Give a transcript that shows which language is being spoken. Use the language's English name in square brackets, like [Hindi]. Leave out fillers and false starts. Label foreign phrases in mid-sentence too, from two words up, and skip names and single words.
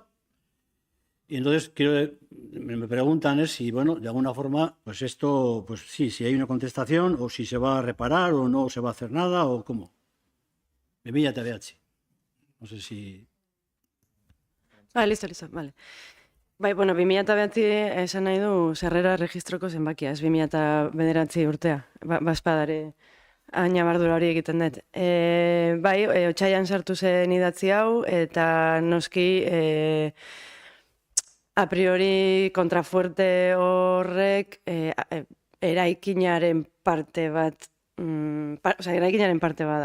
[Spanish] Y entonces me preguntan si, bueno, de alguna forma, pues esto, pues sí, si hay una contestación o si se va a reparar o no se va a hacer nada o cómo. Bimila TBH. No sé si... Listo, vale. [Basque] Bai, bueno, 2009 esan nahi du sarrera registroko zenbakia, ez 2009 urtea. Bazpadare ainabardura hori egiten dut. Bai, otsaian sartu zen idatzi hau, eta noski... A priori, kontrafuerte horrek eraikinaren parte bat, eraikinaren parte bada.